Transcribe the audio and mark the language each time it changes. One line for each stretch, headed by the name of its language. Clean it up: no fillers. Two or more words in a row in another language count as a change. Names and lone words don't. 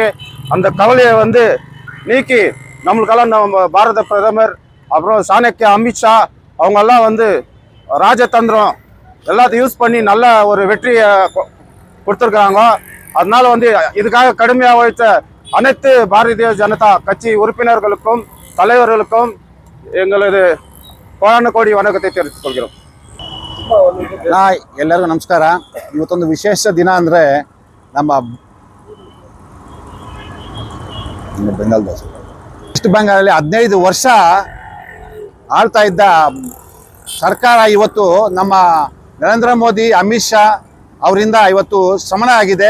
Tamil: அந்த கவலையை வந்து நீக்கி நம்மளுக்கெல்லாம் நம்ம பாரத பிரதமர், அப்புறம் சாணக்கிய அமித்ஷா அவங்கெல்லாம் வந்து ராஜதந்திரம் எல்லாத்தையும் யூஸ் பண்ணி நல்ல ஒரு வெற்றியை கொடுத்துருக்காங்க. அதனால வந்து இதுக்காக கடுமையாக உழைத்த அனைத்து பாரதிய ஜனதா கட்சி உறுப்பினர்களுக்கும் தலைவர்களுக்கும் எங்களது கோடான கோடி வணக்கத்தை தெரிவித்துக் கொள்கிறோம்.
Kannada: ಎಲ್ಲರಿಗೂ ನಮಸ್ಕಾರ. ಇವತ್ತೊಂದು ವಿಶೇಷ ದಿನ ಅಂದರೆ ನಮ್ಮ ವೆಸ್ಟ್ ಬೆಂಗಾಲಲ್ಲಿ 15 ವರ್ಷ ಆಳ್ತಾ ಇದ್ದ ಸರ್ಕಾರ ಇವತ್ತು ನಮ್ಮ ನರೇಂದ್ರ ಮೋದಿ, ಅಮಿತ್ ಶಾ ಅವರಿಂದ ಇವತ್ತು ಶ್ರಮಣ ಆಗಿದೆ.